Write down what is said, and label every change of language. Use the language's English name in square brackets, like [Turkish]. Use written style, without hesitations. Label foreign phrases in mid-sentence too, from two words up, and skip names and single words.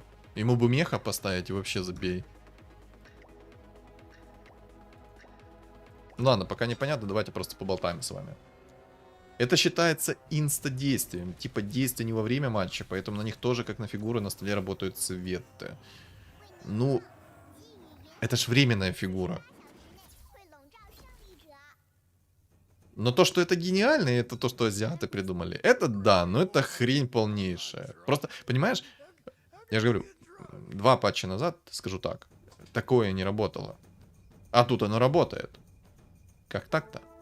[Russian] Ему бы меха поставить и вообще забей. Ладно, пока непонятно, давайте просто поболтаем с вами. Это считается инста-действием, типа действия не во время матча, поэтому на них тоже, как на фигуры, на столе работают цветы. Ну, это ж временная фигура. [Chinese] 会笼罩胜利者。 [Russian] Но то, что это гениально, и это то, что азиаты придумали, это да, но это хрень полнейшая. Просто, понимаешь, я же говорю, 2 патча назад, скажу так, такое не работало. А тут оно работает. Как так-то?